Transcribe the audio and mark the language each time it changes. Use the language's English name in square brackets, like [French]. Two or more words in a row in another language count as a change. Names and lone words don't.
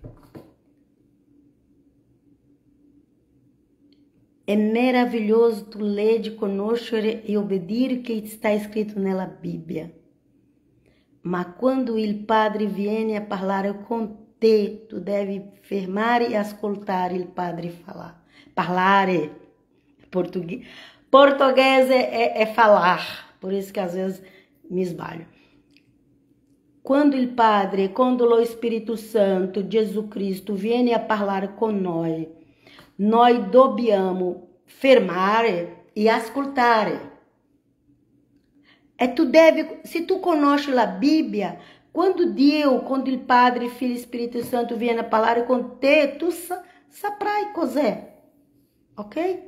[Italian] È meraviglioso tu leggi, conoscere e obbedire che sta scritto nella Bibbia. Ma quando il Padre viene a parlare con te, tu devi fermare e ascoltare il Padre parlare. [Portuguese] Portuguese é falar, por isso que às vezes me esbalho. [Italian] Quando il Padre, quando lo Spirito Santo, Gesù Cristo, viene a parlare con noi dobbiamo fermare e ascoltare. E tu devi, se tu conosci la Bibbia, quando il Padre, Filho e Spirito Santo viene a parlare con te, tu saprai cos'è, ok?